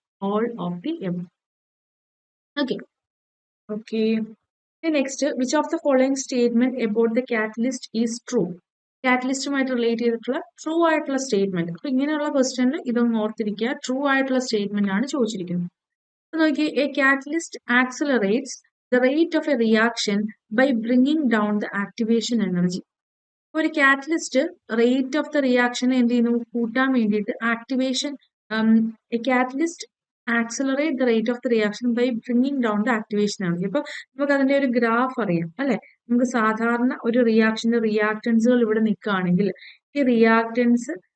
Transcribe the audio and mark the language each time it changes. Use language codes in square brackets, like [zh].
[en] All of the above. Okay. Next, which of the following statement about the catalyst is true. [ml] കാറ്റലിസ്റ്റുമായിട്ട് relate ചെയ്തിട്ടുള്ള true ആയിട്ടുള്ള statement. അപ്പൊ ഇങ്ങനെയുള്ള ക്വസ്റ്റ്യനിൽ ഇതൊന്ന് ഓർത്തിരിക്കുക. ട്രൂ ആയിട്ടുള്ള സ്റ്റേറ്റ്മെന്റ് ആണ് ചോദിച്ചിരിക്കുന്നത്. [en] നോക്കി, a catalyst accelerates the rate of a reaction by bringing down the activation energy. [ml] ഒരു catalyst rate of the reaction എന്ത് ചെയ്യുന്നു? കൂട്ടാൻ വേണ്ടിയിട്ട് activation. [en] A catalyst accelerate the rate of the reaction by bringing down the activation energy. [ml] അപ്പൊ നമുക്ക് അതിന്റെ ഒരു graph അറിയാം അല്ലെ. നമുക്ക് സാധാരണ ഒരു റിയാക്ഷന്റെ റിയാക്ടൻസുകൾ ഇവിടെ നിൽക്കുകയാണെങ്കിൽ ഈ റിയാക്ടൻസ്